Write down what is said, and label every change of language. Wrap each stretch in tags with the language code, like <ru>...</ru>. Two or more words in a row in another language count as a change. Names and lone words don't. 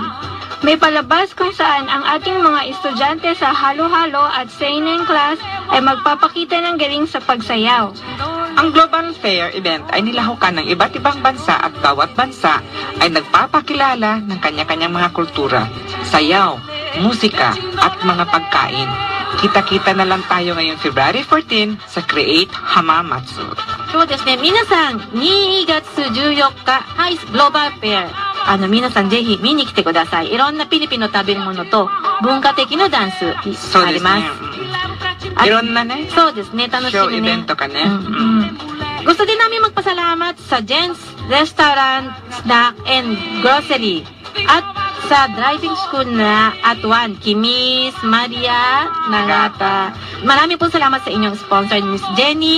<tl>May palabas kung saan ang ating mga estudyante sa halo-halo at seinen class ay magpapakita ng galing sa pagsayaw. Ang</tl> <en>Global Fair</en> <tl>event ay nilahukan ng iba't ibang bansa at bawat bansa ay nagpapakilala ng kanya-kanyang mga kultura, sayaw, musika at mga pagkain. Kita-kita na lang tayo ngayong February 14 sa</tl> <en>Create Hamamatsu.</en> <ja>そうですね、皆さん、2月14日、はい、グローバルフェア。皆さんぜひ見に来てください。いろんなピリピの食べ物と文化的なダンスあります。いろんなね、そうですね、楽しみね。 show event to ka ne.</ja> <tl>Gusto din namin magpasalamat sa Jen's Restaurant, Snack and Grocery at sa driving school na Atuan, Kimis, Maria, Nagata. Marami pong salamat sa inyong sponsor, Miss Jenny.</tl>